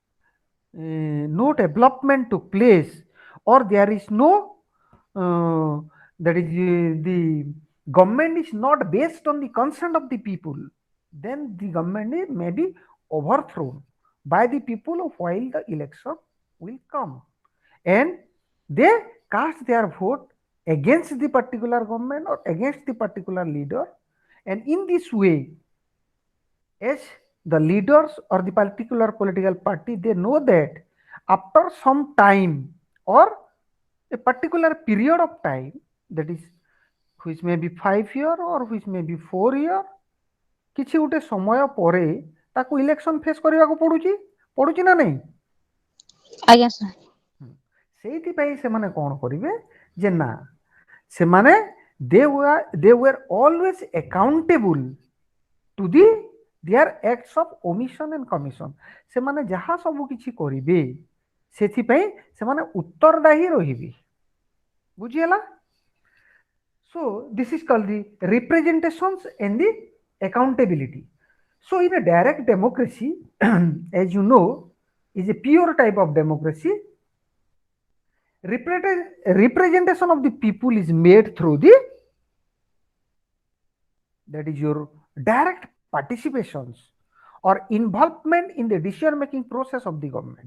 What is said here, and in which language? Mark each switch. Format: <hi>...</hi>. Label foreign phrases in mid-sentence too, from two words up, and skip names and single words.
<en>no development took place or there is no that is the government is not based on the consent of the people, then the government may be overthrown by the people while the election will come, and they cast their vote against the particular government or against the particular leader, and in this way, as the leaders or the particular political party, they know that after some time or a particular period of time, that is which may be 5 year or which may be 4 year,</en> <or>କିଛି ଗୋଟେ ସମୟ ପରେ ତାକୁ</or> <en>election face</en> <or>କରିବାକୁ ପଡୁଛି ନା ନାହିଁ? ଆଜ୍ଞା ସାର୍। ସେଇଥିପାଇଁ ସେମାନେ କ'ଣ କରିବେ ଯେ ନା ସେମାନେ</or> <en>they were always accountable to the their acts of omission and commission.</en> <or>ସେମାନେ ଯାହା ସବୁ କିଛି କରିବେ ସେଥିପାଇଁ ସେମାନେ ଉତ୍ତରଦାୟୀ ରହିବେ। ବୁଝିହେଲା?</or> <en>So this is called the representations and the accountability. So in a direct democracy, as you know, is a pure type of democracy. Representation of the people is made through the that is your direct participations or involvement in the decision making process of the government.</en>